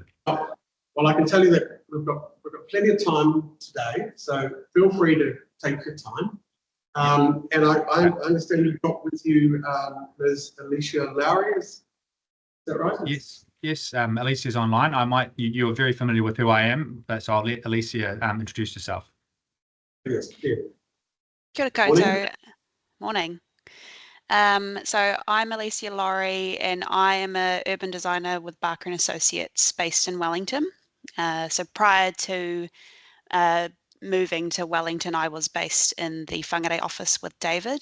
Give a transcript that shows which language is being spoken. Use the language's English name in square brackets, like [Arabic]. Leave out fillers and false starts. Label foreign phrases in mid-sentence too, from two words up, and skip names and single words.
[English] Well, I can tell you that we've got plenty of time today, so feel free to take your time. And I understand you've got with you Ms. Alicia Lowry. Is that right? Yes. Alicia's online. You're very familiar with who I am, but so I'll let Alicia introduce herself. Yes. Yeah. [Māori] Kia ora koutou. [English] Morning. So I'm Alicia Lowry, and I am an urban designer with Barker & Associates based in Wellington. So prior to moving to Wellington, I was based in the Whangarei office with David.